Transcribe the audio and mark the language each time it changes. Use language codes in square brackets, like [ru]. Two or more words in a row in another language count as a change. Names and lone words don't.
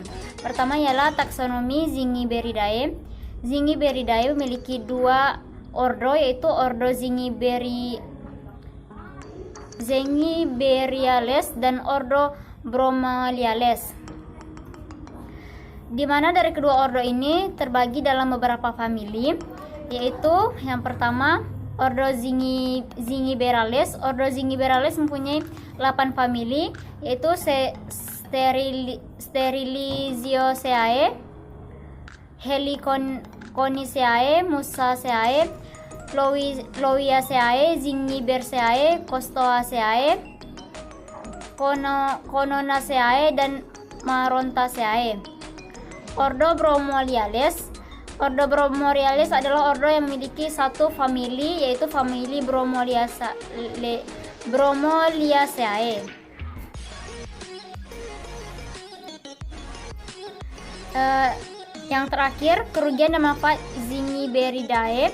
[id] Pertama ialah taksonomi Zingiberidae. Zingiberidae memiliki 2 ordo, yaitu ordo Zingiberiales dan ordo Bromeliales, di mana dari kedua ordo ini terbagi dalam beberapa famili, yaitu yang pertama ordo Zingiberalis. Ordo Zingiberalis mempunyai 8 famili, yaitu Sterilizioseae, Heliconiceae, Musaceae, Lowiaceae, Zingiberceae, Costoaceae, Cononaceae, dan Marontaceae. Ordo Bromeliales. Ordo Bromeliales adalah ordo yang memiliki 1 famili, yaitu famili Bromeliaceae. Yang terakhir, kerugian dan manfaat Zingiberidae.